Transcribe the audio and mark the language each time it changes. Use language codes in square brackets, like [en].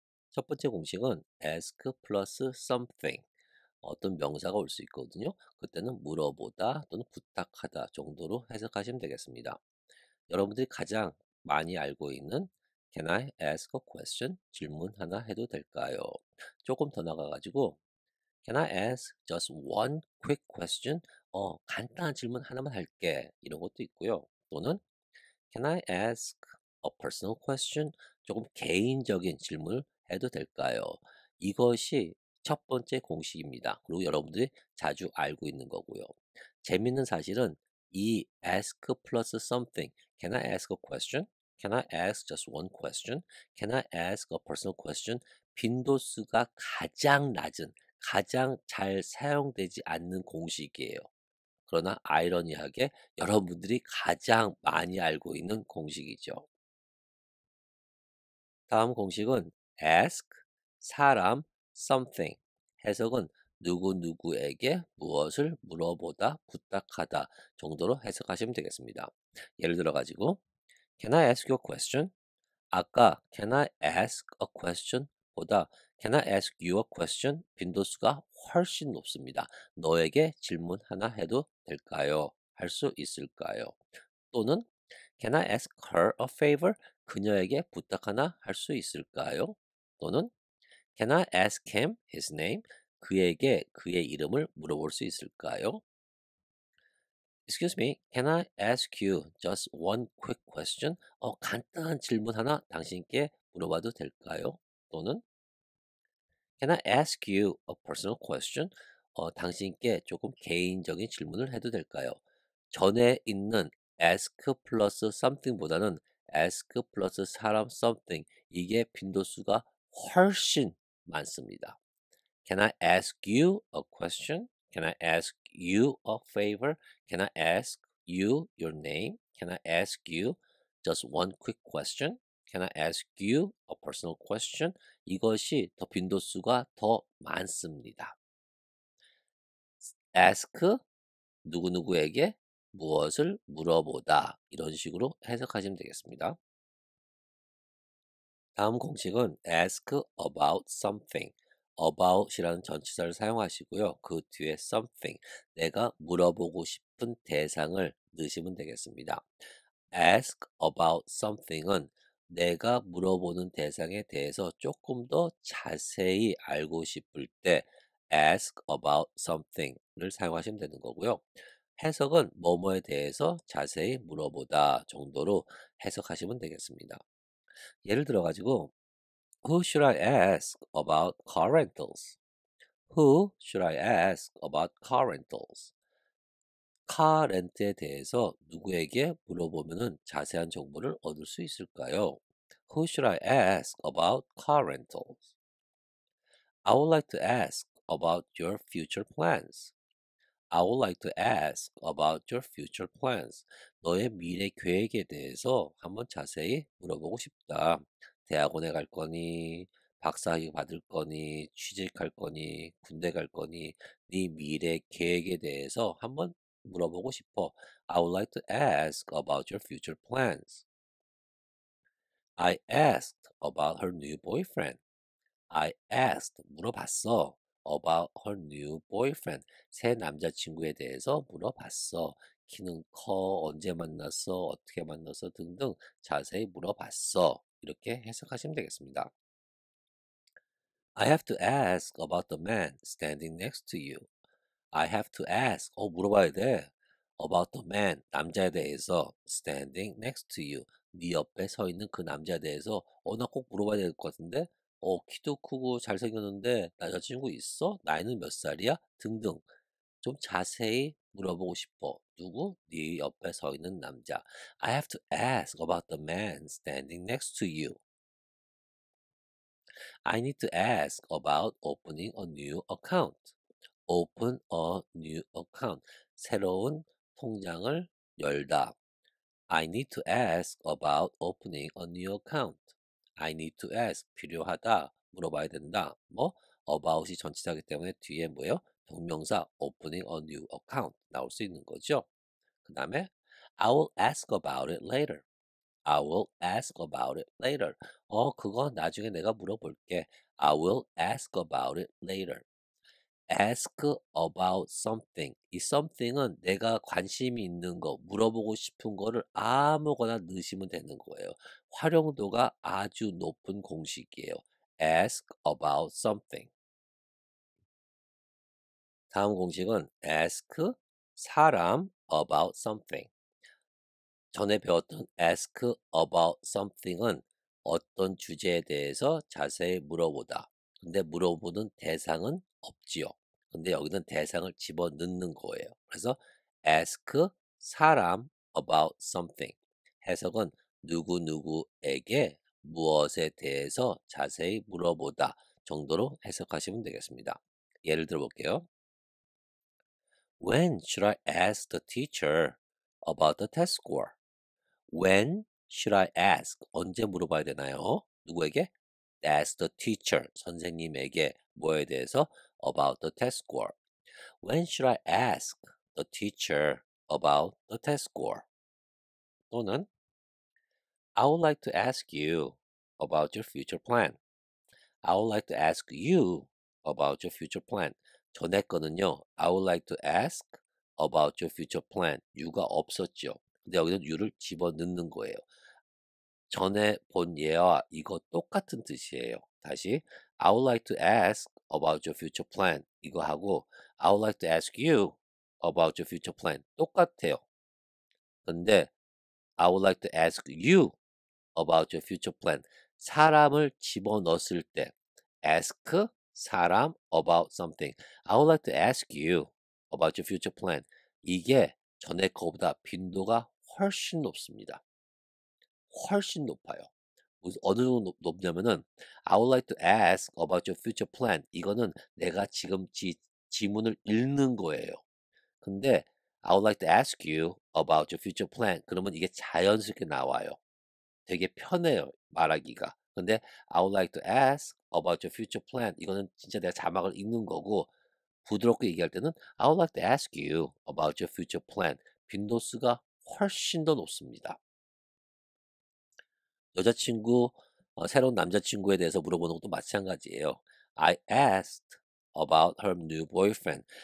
[ko] 첫 번째 공식은 ask 플러스 something. 어떤 명사가 올 수 있거든요. 그때는 물어보다 또는 부탁하다 정도로 해석하시면 되겠습니다. 여러분들이 가장 많이 알고 있는 [en] Can I ask a question? [ko] 질문 하나 해도 될까요? 조금 더 나가가지고 [en] Can I ask just one quick question? [ko] 간단한 질문 하나만 할게. 이런 것도 있고요. 또는 [en] Can I ask a personal question? [ko] 조금 개인적인 질문을 해도 될까요? 이것이 첫 번째 공식입니다. 그리고 여러분들이 자주 알고 있는 거고요. 재밌는 사실은 이 ask plus something. [en] Can I ask a question? Can I ask just one question? Can I ask a personal question? [ko] 빈도수가 가장 낮은, 가장 잘 사용되지 않는 공식이에요. 그러나 아이러니하게 여러분들이 가장 많이 알고 있는 공식이죠. 다음 공식은 ask, 사람, something. 해석은 누구누구에게 무엇을 물어보다, 부탁하다 정도로 해석하시면 되겠습니다. 예를 들어 가지고 [en] Can I ask you a question? [ko] 아까 [en] Can I ask a question? [ko] 보다 [en] Can I ask you a question? [ko] 빈도수가 훨씬 높습니다. 너에게 질문 하나 해도 될까요? 할 수 있을까요? 또는 [en] Can I ask her a favor? [ko] 그녀에게 부탁 하나 할 수 있을까요? 또는 [en] Can I ask him his name? [ko] 그에게 그의 이름을 물어볼 수 있을까요? [en] Excuse me, can I ask you just one quick question? [ko] 간단한 질문 하나 당신께 물어봐도 될까요? 또는 [en] Can I ask you a personal question? [ko] 당신께 조금 개인적인 질문을 해도 될까요? 전에 있는 ask 플러스 something보다는 ask 플러스 사람 something 이게 빈도수가 훨씬 많습니다. [en] Can I ask you a question? Can I ask you a favor? Can I ask you your name? Can I ask you just one quick question? Can I ask you a personal question? [ko] 이것이 더 빈도수가 더 많습니다. ask 누구누구에게 무엇을 물어보다 이런 식으로 해석하시면 되겠습니다. 다음 공식은 [en] ask about something. [ko] about이라는 전치사를 사용하시고요. 그 뒤에 something, 내가 물어보고 싶은 대상을 넣으시면 되겠습니다. ask about something은 내가 물어보는 대상에 대해서 조금 더 자세히 알고 싶을 때 ask about something을 사용하시면 되는 거고요. 해석은 뭐뭐에 대해서 자세히 물어보다 정도로 해석하시면 되겠습니다. 예를 들어 가지고 [en] Who should I ask about car rentals? Who should I ask about car rentals? [ko] 카 렌트에 대해서 누구에게 물어보면은 자세한 정보를 얻을 수 있을까요? [en] Who should I ask about car rentals? I would like to ask about your future plans. I would like to ask about your future plans. [ko] 너의 미래 계획에 대해서 한번 자세히 물어보고 싶다. 대학원에 갈 거니, 박사학위 받을 거니, 취직할 거니, 군대 갈 거니, 네 미래 계획에 대해서 한번 물어보고 싶어. [en] I would like to ask about your future plans. I asked about her new boyfriend. I asked, [ko] 물어봤어. [en] About her new boyfriend. [ko] 새 남자친구에 대해서 물어봤어. 키는 커, 언제 만났어, 어떻게 만났어 등등 자세히 물어봤어. 이렇게 해석하시면 되겠습니다. [en] I have to ask about the man standing next to you. I have to ask. [ko] 물어봐야 돼. [en] About the man. [ko] 남자에 대해서. [en] Standing next to you. [ko] 네 옆에 서 있는 그 남자에 대해서. 나 꼭 물어봐야 될 것 같은데. 키도 크고 잘생겼는데 남자친구 있어? 나이는 몇 살이야? 등등. 좀 자세히 물어보고 싶어. 누구? 네 옆에 서 있는 남자. [en] I have to ask about the man standing next to you. I need to ask about opening a new account. Open a new account. [ko] 새로운 통장을 열다. [en] I need to ask about opening a new account. I need to ask. [ko] 필요하다. 물어봐야 된다. about이 전치사이기 때문에 뒤에 뭐예요? 동명사 [en] opening a new account [ko] 나올 수 있는 거죠. 그 다음에 [en] I will ask about it later. I will ask about it later. [ko] 그거 나중에 내가 물어볼게. [en] I will ask about it later. ask about something. [ko] 이 something은 내가 관심이 있는 거, 물어보고 싶은 거를 아무거나 넣으시면 되는 거예요. 활용도가 아주 높은 공식이에요. ask about something. 다음 공식은 ask 사람 about something. 전에 배웠던 ask about something은 어떤 주제에 대해서 자세히 물어보다. 근데 물어보는 대상은 없지요. 근데 여기는 대상을 집어넣는 거예요. 그래서 ask 사람 about something. 해석은 누구누구에게 무엇에 대해서 자세히 물어보다 정도로 해석하시면 되겠습니다. 예를 들어 볼게요. [en] When should I ask the teacher about the test score? When should I ask? [ko] 언제 물어봐야 되나요? 누구에게? [en] Ask the teacher. [ko] 선생님에게 뭐에 대해서? [en] About the test score. When should I ask the teacher about the test score? [ko] 또는 [en] I would like to ask you about your future plan. I would like to ask you about your future plan. [ko] 전에 거는요. [en] I would like to ask about your future plan. [ko] you가 없었죠. 근데 여기는 you를 집어넣는 거예요. 전에 본 예와 이거 똑같은 뜻이에요. 다시 [en] I would like to ask about your future plan [ko] 이거 하고 [en] I would like to ask you about your future plan [ko] 똑같아요. 근데 [en] I would like to ask you about your future plan [ko] 사람을 집어넣었을 때 [en] ask 사람 about something I would like to ask you about your future plan [ko] 이게 전에 거보다 빈도가 훨씬 높습니다. 훨씬 높아요. 어느 정도 높냐면은 [en] I would like to ask about your future plan. [ko] 이거는 내가 지금 지문을 읽는 거예요. 근데 [en] I would like to ask you about your future plan. [ko] 그러면 이게 자연스럽게 나와요. 되게 편해요, 말하기가. 근데 [en] I would like to ask about your future plan. [ko] 이거는 진짜 내가 자막을 읽는 거고 부드럽게 얘기할 때는 [en] I would like to ask you about your future plan. [ko] 빈도수가 훨씬 더 높습니다. 여자친구, 새로운 남자친구에 대해서 물어보는 것도 마찬가지예요. [en] I asked about her new boyfriend.